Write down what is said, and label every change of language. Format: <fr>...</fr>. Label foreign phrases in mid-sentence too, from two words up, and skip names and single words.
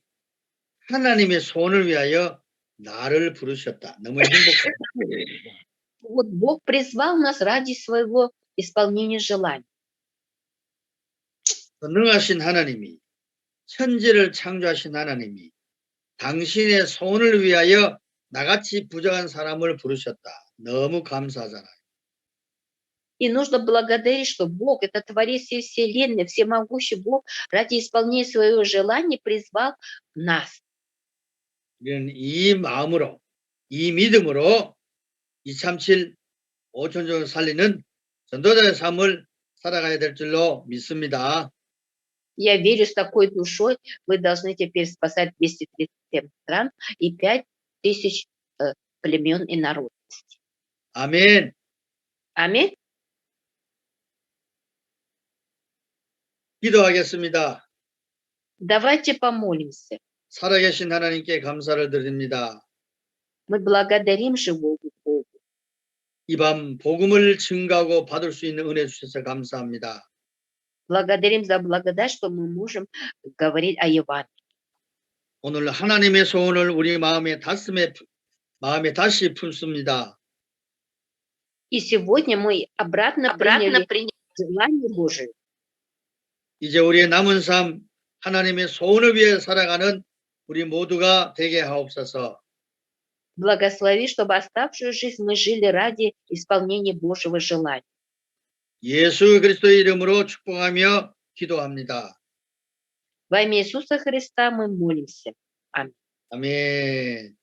<ko>하나님의 소원을 위하여 나를 부르셨다. 너무 행복합니다.</ko> <ru>Вот Бог призвал нас ради своего исполнения желаний.</ru> <ko>능하신 하나님이 천지를 창조하신 하나님이 당신의 소원을 위하여 나같이 부족한 사람을 부르셨다. 너무 감사하잖아요.</ko> <ru>И нужно благодарить, что Бог, это Творец всей Вселенной, всемогущий Бог, ради исполнения своего желания призвал нас.</ru> <ko>우리는 이 마음으로, 이 믿음으로 237 5천종을 살리는 전도자의 삶을 살아가야 될 줄로 믿습니다.</ko> <ru>Я верю, с такой душой вы должны теперь спасать 237 стран и 5000 племен и народностей.</ru> <ko>아멘.</ko> <ru>Аминь.</ru> <ko>기도하겠습니다.</ko> <ru>Давайте помолимся.</ru> <ko>살아계신 하나님께 감사를 드립니다.</ko> <ru>Мы благодарим живого Бога.</ru> <ko>이 밤 복음을 증가하고 받을 수 있는 은혜 주셔서 감사합니다.</ko> <ru>Благодарим за благодать, что мы можем говорить о Евангелии.</ru> <ko>오늘 하나님의 소원을 우리 마음에 다시 품습니다.</ko> <ru>И сегодня мы обратно приняли желание Божие.</ru> <ko>이제 우리의 남은 삶 하나님의 소원을 위해 살아가는 우리 모두가 되게 하옵소서.</ko> <ru>Благослови, чтобы оставшую жизнь мы жили ради исполнения Божьего желания.</ru> <ko>예수 그리스도의 이름으로 축복하며 기도합니다.</ko> <ru>Во имя Иисуса Христа мы молимся. Аминь.</ru> <ko>아멘.</ko>